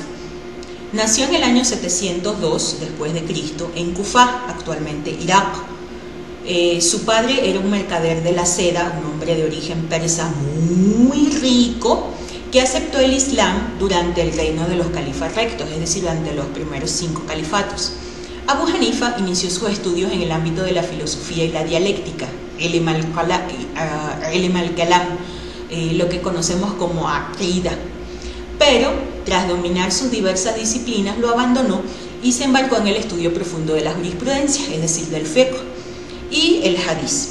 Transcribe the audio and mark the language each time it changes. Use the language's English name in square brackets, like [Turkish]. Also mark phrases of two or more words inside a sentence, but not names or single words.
[Spanish] Nació en el año 702 después de Cristo en Kufa, actualmente Irak. Su padre era un mercader de la seda, un hombre de origen persa muy rico, que aceptó el Islam durante el reino de los califas rectos, es decir, durante los primeros 5 califatos. Abu Hanifa inició sus estudios en el ámbito de la filosofía y la dialéctica, [Arabic] علم الكلام, [Spanish] lo que conocemos como aqida, pero tras dominar sus diversas disciplinas lo abandonó y se embarcó en el estudio profundo de la jurisprudencia, es decir, del fiqh y el hadiz.